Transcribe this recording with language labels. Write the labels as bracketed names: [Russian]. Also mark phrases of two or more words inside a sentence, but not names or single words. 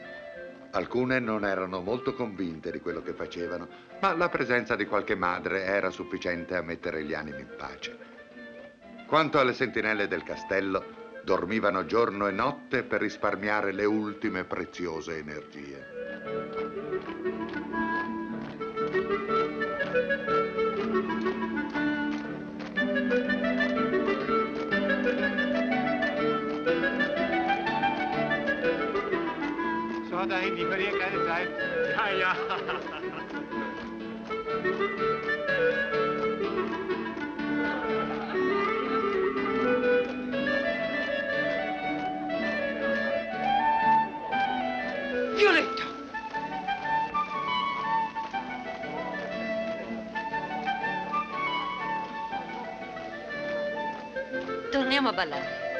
[Italian] Alcune non erano molto convinte di quello che facevano, ma la presenza di qualche madre era sufficiente a mettere gli animi in pace. Quanto alle sentinelle del castello, dormivano giorno e notte per risparmiare le ultime preziose energie. [German] So, dahin, die verlieren keine Zeit. Ja, ja. [Italian] Violetta! Torniamo a ballare.